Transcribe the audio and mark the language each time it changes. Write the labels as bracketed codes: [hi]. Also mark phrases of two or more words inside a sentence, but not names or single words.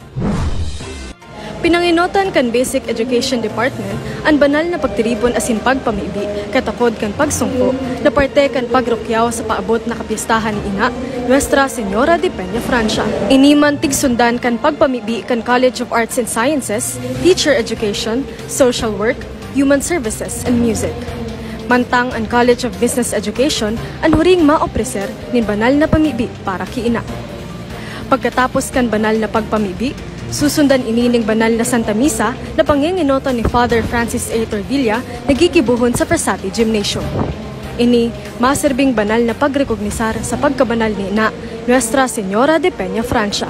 [bik] Pinanginotan kan Basic Education Department ang banal na pagtiribon asin pagpamibi katapod kan pagsungko na parte kan pagrukyaw sa paabot na kapistahan ni ina Nuestra Señora de Peña Francia. Iniman tigsundan kan pagpamibi kan College of Arts and Sciences, Teacher Education, Social Work, Human Services and Music. Mantang ang College of Business Education ang huring maopreser nin banal na pamibi para ki ina. Pagkatapos kan banal na pagpamibi, susundan inining banal na Santa Misa na panginginoto ni Father Francis A. Tordilla na gigibuhon sa Frasati Gymnasium. Ini, maserbing banal na pagrekognisar sa pagkabanal ni ina Nuestra Señora de Peña Francia.